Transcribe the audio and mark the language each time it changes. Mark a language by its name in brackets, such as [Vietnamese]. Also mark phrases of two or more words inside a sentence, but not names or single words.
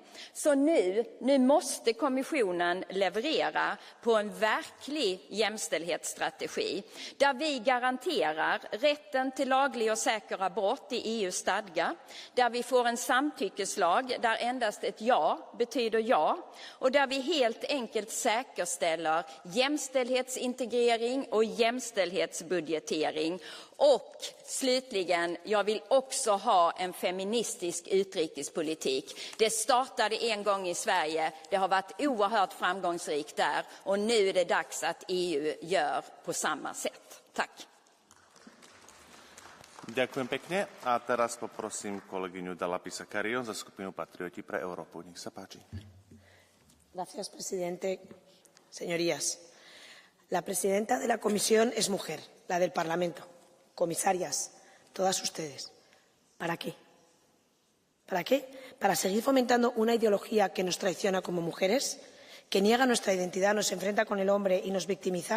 [Swedish] Så nu måste kommissionen leverera på en verklig jämställdhetsstrategi, där vi garanterar rätten till laglig och säker abort i EU:s stadga, där vi får en samtyckeslag där endast ett ja betyder ja, och där vi helt enkelt säkerställer jämställdhetsintegrering och jämställdhetsbudgetering. Och slutligen, jag vill också ha en feministisk utrikespolitik. Det startade en gång i Sverige, det har varit oerhört framgångsrikt där, och nu är det dags att EU gör på samma sätt. Tack. [Slovak] Ďakujem pekne. A teraz poprosím kolegyňu Dalapisa Carrión za skupinu Patrioti pre Európu. Nech sa páči. [Spanish] Gracias, presidente. Señorías, la presidenta de la Comisión es mujer, la del Parlamento. Comisarias, todas ustedes. ¿Para qué? ¿Para qué? ¿Para seguir fomentando una ideología que nos traiciona como mujeres, que niega nuestra identidad, nos enfrenta con el hombre y nos victimiza?